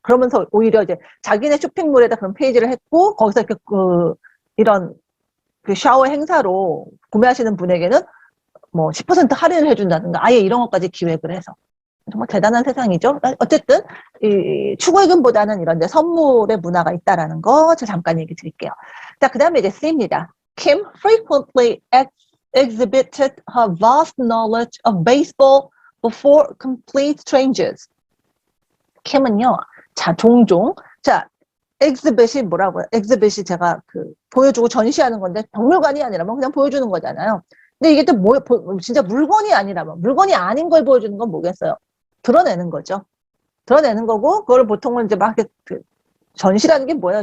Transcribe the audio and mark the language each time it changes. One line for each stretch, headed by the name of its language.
Korean: 그러면서 오히려 이제 자기네 쇼핑몰에다 그런 페이지를 했고, 거기서 이렇게 이런 그 샤워 행사로 구매하시는 분에게는 뭐 10% 할인을 해준다든가, 아예 이런 것까지 기획을 해서. 정말 대단한 세상이죠. 어쨌든 이 축의금보다는 이런 데 선물의 문화가 있다라는 거 제가 잠깐 얘기 드릴게요. 자, 그 다음에 이제 C입니다.
English: Kim frequently exhibited her vast knowledge of baseball before complete strangers.
Korean: Kim은요, 자, 종종, 자, exhibit이 뭐라고요? exhibit이 제가 보여주고 전시하는 건데 박물관이 아니라면 그냥 보여주는 거잖아요. 근데 이게 또 진짜 물건이 아니라면, 물건이 아닌 걸 보여주는 건 뭐겠어요? 드러내는 거죠. 드러내는 거고, 그걸 보통은 이제 막 전시라는 게 뭐예요?